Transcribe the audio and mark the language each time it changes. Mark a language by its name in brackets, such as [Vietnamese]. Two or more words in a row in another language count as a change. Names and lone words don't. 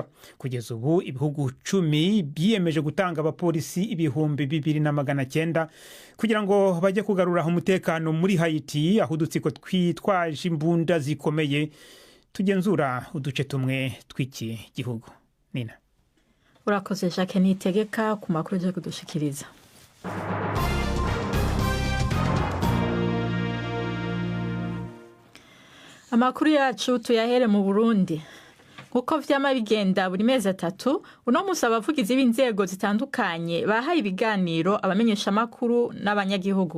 [Kinyarwanda] Kugeza ubu ibihugu 10 biyemeje gutanga abapolisi 2,900 kugira ngo bajye kugarura umutekano muri Haiti, aho udutsiko twitwaje imbunda zikomeye tugenzura uduce tumwe tw'iki gihugu. Nina. [Rundi] Urakoze Jacques Nitegeka ku makuru yo kudushikiriza. Amakuru yacu tuyahere mu Burundi. Kuko vyama bigenda buri mezi 3, uno musi abavugizi b'inzego zitandukanye bahaye ibiganiro abamenyesha makuru n'abanyagihugu.